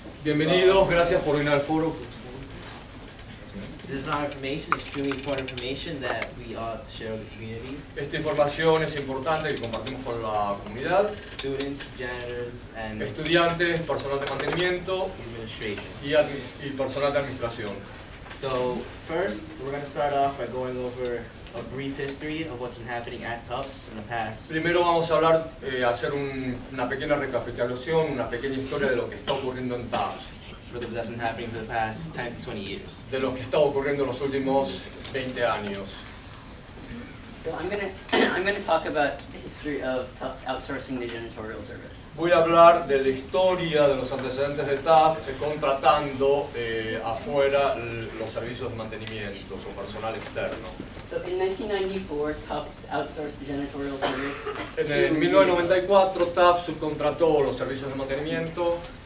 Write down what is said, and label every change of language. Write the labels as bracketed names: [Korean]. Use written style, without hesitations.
[Spanish] Bienvenidos, gracias por venir al foro. [English] This is our information, extremely important information that we ought to share with the community. [Spanish] Esta información es importante que compartimos con la comunidad, [English] Students, janitors, and [Spanish] estudiantes, personal de mantenimiento [English] administration. [Spanish] y personal de administración. [English] So first, we're going to start off by going over a brief history of what's been happening at Tufts in the past. [Spanish] Primero vamos a hablar, hacer una pequeña recapitulación, una pequeña historia de lo que está ocurriendo en Tufts, [English] That's been happening for the past 10 to 20 years. [Spanish] de lo que está ocurriendo en los últimos 20 años. [English] So I'm gonna talk about history of Tufts outsourcing the janitorial service. [Spanish] Voy a hablar de la historia de los antecedentes de Tufts contratando afuera los servicios de mantenimiento o personal externo. [English] So in 1994, Tufts outsourced the janitorial service. [Spanish] En el 1994, Tufts subcontrató los servicios de mantenimiento.